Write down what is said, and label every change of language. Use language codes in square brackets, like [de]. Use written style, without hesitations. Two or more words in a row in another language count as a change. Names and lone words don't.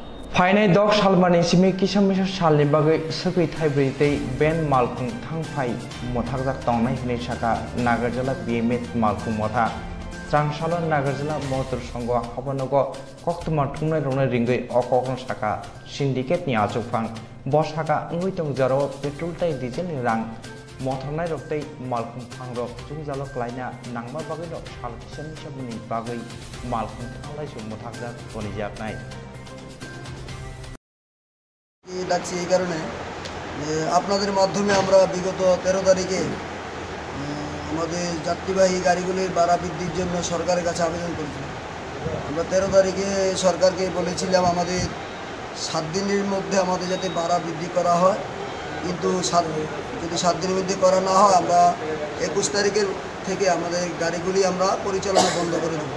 [brx] फाइनाय दग सालमानि सिमी किसामिसा सालनि बागै सकै थाइब्रैतै बेन मालखुं थांफाय मथागजाक तंनाय हिनै साका नागारजला बिएमएट मालखुं मथा स्रांसाला नागारजला मटर संग हाबनगो कक्तमा थुंनाय रंनाय रिंगै अककन साका सिन्डिकेट नि आजुफां बसाका अंगै तं जारो पेट्रोल टाइ डिजेल नि रां मथरनाय रक्तै मालखुं फांरो जुंजालो क्लाइना नांमा बागै रो साल किसामिसा बुनि बागै मालखुं थांलाय सु मथागजाक गनिजाकनाय [bn] ডাকছি এই কারণে যে আপনাদের মাধ্যমে আমরা বিগত 13 তারিখে আমাদের যাত্রীবাহী গাড়িগুলির ভাড়া বৃদ্ধির জন্য সরকারের কাছে আবেদন করেছিলাম। আমরা 13 তারিখে সরকারকে বলেছিলাম আমাদের 7 দিনের মধ্যে আমাদের যাতে ভাড়া বৃদ্ধি করা হয়, কিন্তু যদি 7 দিনের মধ্যে করা না হয় আমরা 21 তারিখের থেকে আমাদের গাড়িগুলি আমরা পরিচালনা বন্ধ করে দেব।